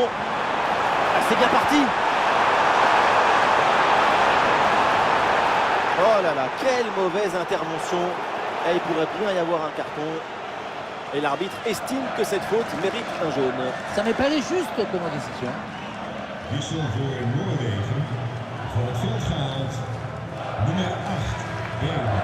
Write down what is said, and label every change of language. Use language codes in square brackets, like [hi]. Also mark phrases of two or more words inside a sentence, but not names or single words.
[fr] Ah, c'est bien parti. Oh là là, quelle mauvaise intervention. Et il pourrait bien y avoir un carton. Et l'arbitre estime que cette faute mérite un jaune. Ça me paraît juste comme décision. [nl] Wissel voor Noorwegen. Voor het veld gehaald. Nummer 8, Bergman.